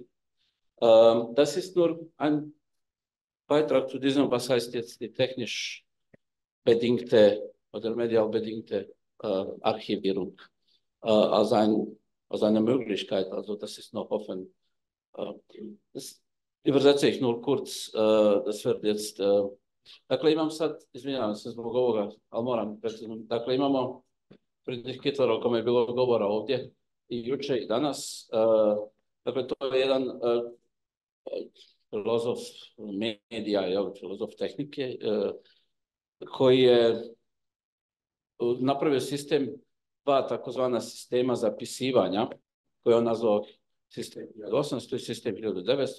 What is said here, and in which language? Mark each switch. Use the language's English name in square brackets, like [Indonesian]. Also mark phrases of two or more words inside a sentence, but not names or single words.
[German] Das ist nur ein Beitrag zu diesem, was heißt jetzt die technisch bedingte oder medial bedingte Archivierung als eine Möglichkeit. Also das ist noch offen. Das übersetze ich nur kurz. Das wird jetzt... [Serbian] Dakle, imam sad, izvinjavam se zbog ovoga, ali moram precizno. Dakle, imamo Friedrich Kittler o kome je bilo govora ovdje i juče i danas. Dakle, to je jedan filozof medija, filozof tehnike, koji je napravio dva takozvana sistema zapisivanja, koje on nazvao sistem 1800 i sistem 1900.